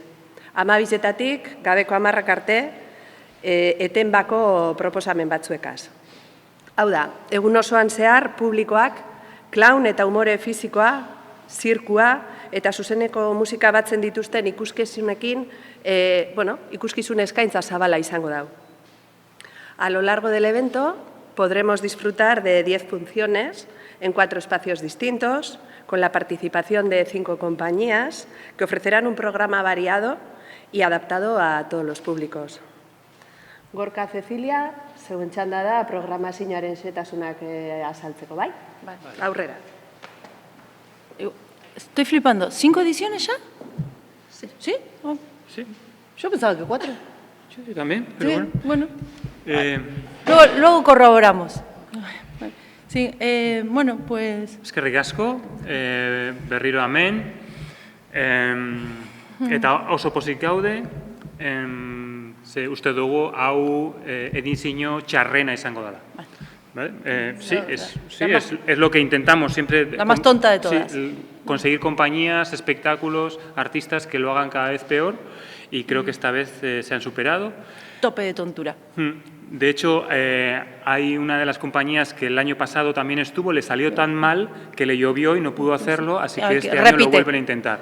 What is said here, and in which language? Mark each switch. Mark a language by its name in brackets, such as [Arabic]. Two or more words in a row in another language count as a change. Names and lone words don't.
[Basque] 12-etatik, gabeko 10 arte, etenbako proposamen batzuekaz. Hau da, egun osoan zehar publikoak, klaun eta umore fizikoa, zirkua eta zuzeneko musika batzen dituzten ikuskizunekin, ikuskizun eskaintza zabala izango dau. [Spanish] A lo largo del evento podremos disfrutar de 10 funciones en 4 espacios distintos, con la participación de 5 compañías que ofrecerán un programa variado y adaptado a todos los públicos. [Basque] Gorka, Cecilia, zeuen txanda da programazioaren xetasunak azaltzeko, bai? Aurrera. [Spanish] Estoy flipando. ¿5 ediciones ya? Sí. ¿Sí? Oh. Sí. Yo pensaba que 4. Yo también, pero Sí, bueno. Luego corroboramos. Sí, bueno, pues... [Basque] Eskerrik asko, berriro hemen, eta oso pozik gaude, ze uste dugu hau edizio txarrena izango dela. [Spanish] ¿Vale? Sí, es lo que intentamos siempre. La más tonta de todas. Sí, conseguir compañías, espectáculos, artistas que lo hagan cada vez peor y creo que esta vez se han superado. Tope de tontura. De hecho, hay una de las compañías que el año pasado también estuvo, le salió tan mal que le llovió y no pudo hacerlo, así que este año lo vuelven a intentar.